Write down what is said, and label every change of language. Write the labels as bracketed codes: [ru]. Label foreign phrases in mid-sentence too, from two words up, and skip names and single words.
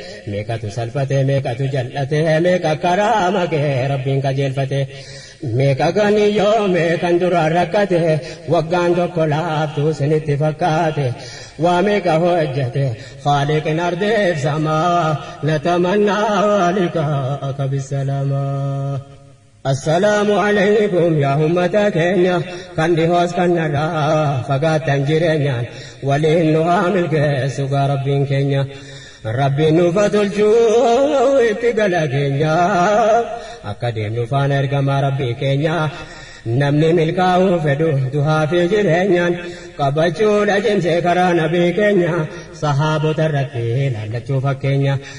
[om] meeqatu salphate, meeqatu jal'ate, meeqa karaa makee Rabbiin qajeelfate, meeqa kan hiyyoome kan duraan rakkate, waggaan tokko laaftuu sinitti fakkaate, waa meeqa hojjate, Khaaliqin ardeef samaa, natamannaa liqaa'aka bisalaamaa. [ar] السلام عليكم يا أمة كينيا، [om] kan dhihoos kan narraa fagaattan jireenyaan, waliin nu haa milkeessu gaa Rabbiin keenya. Rabbiin nuuf haa tolchuu itti gala keenya, akka deemnu faana ergamaa Rabbii keenya. Namni milkaa'uu fedhu duhaa fi jireenyaan, qabachuudha cimsee karaa Nabii keenya, sahaabota irratti ilaallachuu fakkeenya.